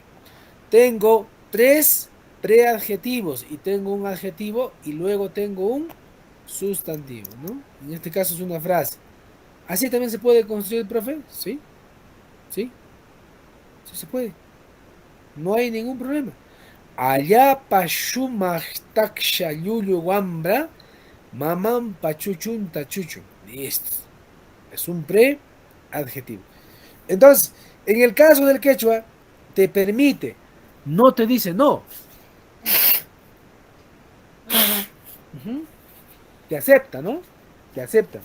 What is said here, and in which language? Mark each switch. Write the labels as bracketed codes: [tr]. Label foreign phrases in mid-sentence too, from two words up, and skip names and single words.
[es] Tengo tres preadjetivos y tengo un adjetivo y luego tengo un sustantivo, ¿no? En este caso es una frase. ¿Así también se puede construir, profe? Sí, sí, sí se puede. No hay ningún problema. [qu] Allá pashumachtaksha yuyu wambra, mamam pachuchunta chuchu. [es] Listo. Es un preadjetivo. Entonces, en el caso del quechua, te permite, no te dice no. Ujú. Te acepta, ¿no? Te acepta.